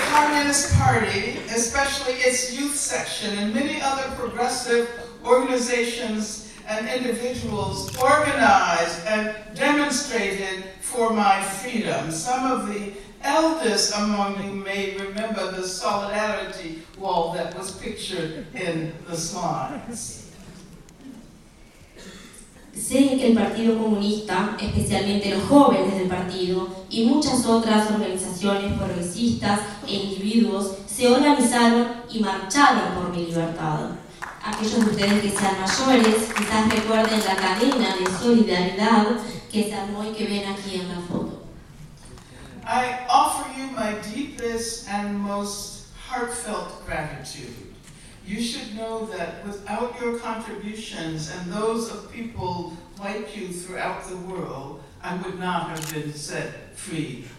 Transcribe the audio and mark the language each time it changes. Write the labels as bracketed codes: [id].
[en] Communist Party, especially its youth section and many other progressive organizations and individuals organized and demonstrated for my freedom. Some of the elders among you may remember the solidarity wall that was pictured in the slides. [es] Sé que el Partido Comunista, especialmente los jóvenes del partido, y muchas otras organizaciones progresistas e individuos se organizaron y marcharon por mi libertad. Aquellos de ustedes que sean mayores, quizás recuerden la cadena de solidaridad que se armó y que ven aquí en la foto. [en] I offer you my deepest and most heartfelt gratitude. You should know that without your contributions and those of people like you throughout the world, I would not have been set free.